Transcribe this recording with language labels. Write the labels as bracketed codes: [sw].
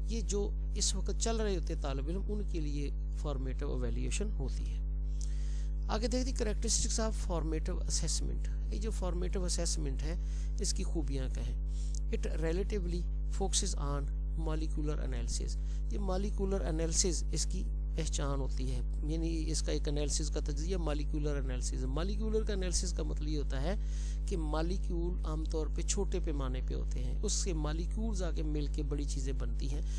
[ur] یہ جو اس وقت چل رہے ہوتے طالب علم ان کے لیے فارمیٹیو ایویلیویشن ہوتی ہے. آگے دیکھتے [en] Characteristics of formative assessment. [ur] یہ جو فارمیٹیو اسیسمنٹ ہے اس کی خوبیاں کیا ہیں. [en] It relatively focuses on molecular analysis. [ur] یہ مالیکولر انالیسز اس کی پہچان ہوتی ہے, یعنی اس کا ایک انالیسز کا تجزیہ مالیکولر انالیسز. مالیکولر کا انالیسز کا مطلب یہ ہوتا ہے کہ مالیکول عام طور پہ چھوٹے پیمانے پہ ہوتے ہیں, اس سے مالیکولز آگے مل کے بڑی چیزیں بنتی ہیں.